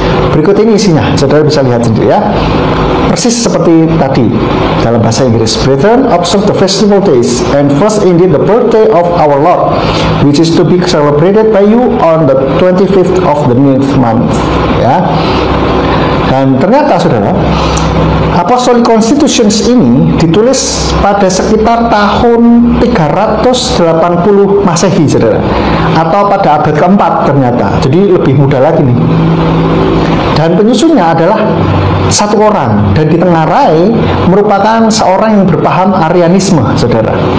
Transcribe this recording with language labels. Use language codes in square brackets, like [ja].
[id] Berikut ini isinya, saudara bisa lihat sendiri ya. Persis seperti tadi dalam bahasa Inggris. [en] Brethren, observe the festival days, and first indeed the birthday of our Lord, which is to be celebrated by you on the 25th of the 9th month. [id] Ya. Dan ternyata, saudara, Apostolic Constitutions ini ditulis pada sekitar tahun 380 Masehi, saudara, atau pada abad keempat ternyata. Jadi lebih muda lagi nih. Dan penyusunnya adalah satu orang, dan ditengarai merupakan seorang yang berpaham Arianisme, saudara.